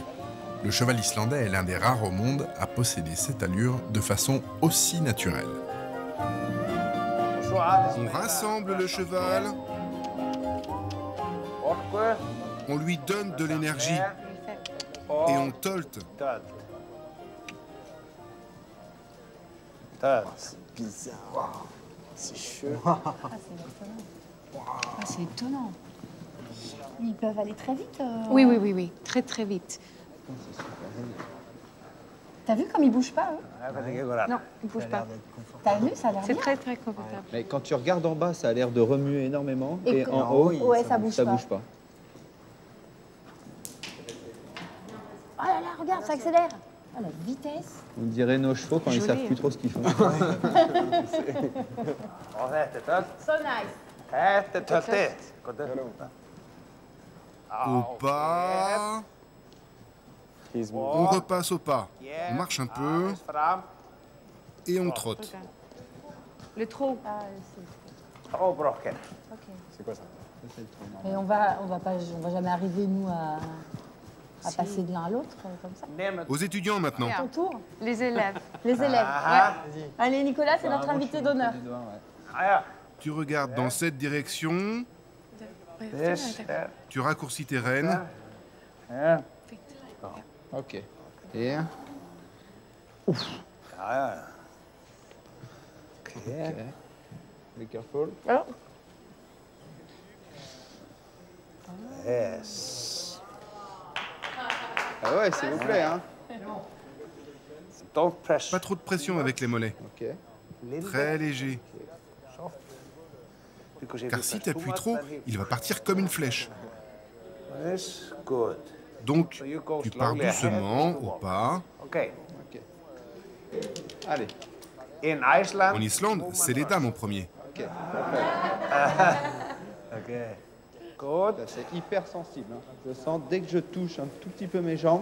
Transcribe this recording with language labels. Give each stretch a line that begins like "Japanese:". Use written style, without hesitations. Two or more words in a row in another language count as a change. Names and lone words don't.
French: Le cheval islandais est l'un des rares au monde à posséder cette allure de façon aussi naturelle. On rassemble le cheval, Orku. on lui donne de l'énergie et on tolte. Tölt. Tölt. Bizarre. C'est chelou. C'est étonnant. Ils peuvent aller très vite. Oui, oui, oui, oui. Très, très vite. T'as vu comme ils bougent pas, eux?
Icelandic: Hvernig gengur það?
French: Non, il ne bouge pas. T'as vu, ça a l'air C'est bien. très, très confortable. Mais quand tu regardes en bas, ça a l'air de remuer énormément. Et Et, que- en haut, Ouais, ça bouge ça pas. bouge pas. Oh là là, regarde, ça accélère. Oh, la vitesse. On dirait nos chevaux quand ils Joli, savent hein. plus trop ce qu'ils font.
Icelandic: Og þetta er tölt.
English: So nice.
Icelandic: Þetta er töltið.
French: Au pas, He's on repasse au pas. On marche un peu
Icelandic: Aðeins fram.
French: et on trotte. Regarde. Le trot. Ah,
Icelandic: Og brokken.
French: C'est quoi ça? Et on va jamais arriver, nous, à passer de l'un à l'autre, comme ça. Nemendur. Aux étudiants maintenant. ton tour. Les élèves. Les élèves. Aha. Allez, Nicolas, c'est notre invité d'honneur. Ah, ja. Tu regardes dans cette direction,
English: This er.
French: tu raccourcis tes rênes. Ja. Ok. Et
Icelandic: Ja, ja.
English: ok. Be careful. Yes.
French: Ah ouais, s'il vous plaît, hein.
English: Don't press.
French: Pas trop de pression avec les mollets. Ok. Little Très léger. Car si tu appuies trop, il va partir comme une flèche.
English: This, good.
French: Donc, tu pars doucement, au pas. Okay. Allez.
English: In Iceland.
French: En Islande, c'est les dames en premier. Ok.
English: Okay. Good.
French: C'est hyper sensible. Hein. Je sens dès que je touche un tout petit peu mes jambes,